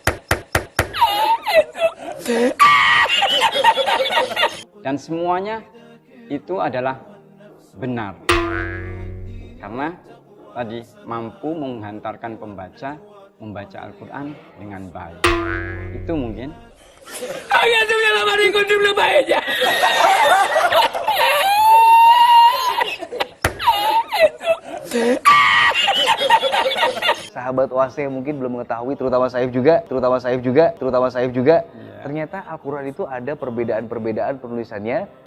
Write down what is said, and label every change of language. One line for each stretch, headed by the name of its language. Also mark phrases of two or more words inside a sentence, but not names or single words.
Indonesian: Dan semuanya itu adalah benar. Karena tadi mampu menghantarkan pembaca membaca Al-Quran dengan baik. Itu mungkin.
Spanish: Había subido la mano y encontré una paella.
Indonesian: Sahabat OAC mungkin belum mengetahui, terutama Saif juga. Ternyata Al-Quran itu ada perbedaan-perbedaan penulisannya.